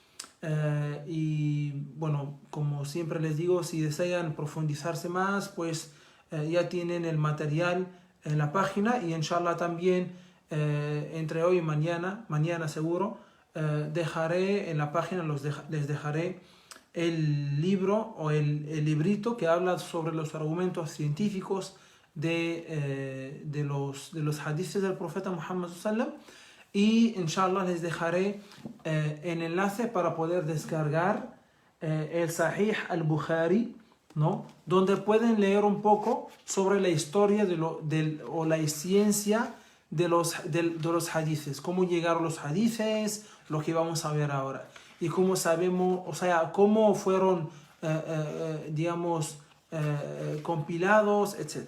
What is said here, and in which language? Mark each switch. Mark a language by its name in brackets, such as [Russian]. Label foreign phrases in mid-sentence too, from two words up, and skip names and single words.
[Spanish] Y bueno, como siempre les digo, si desean profundizarse más, pues ya tienen el material en la página, y inshallah también entre hoy y mañana seguro, dejaré en la página, les dejaré el libro o el librito que habla sobre los argumentos científicos de los hadiths del profeta Muhammad [Arabic] صلى الله عليه وسلم. [Spanish] Y inshallah les dejaré el enlace para poder descargar el Sahih al-Bukhari, ¿no? Donde pueden leer un poco sobre la historia o la ciencia de los hadiths, cómo llegaron los hadiths, lo que vamos a ver ahora, y cómo sabemos, cómo fueron, compilados, etc.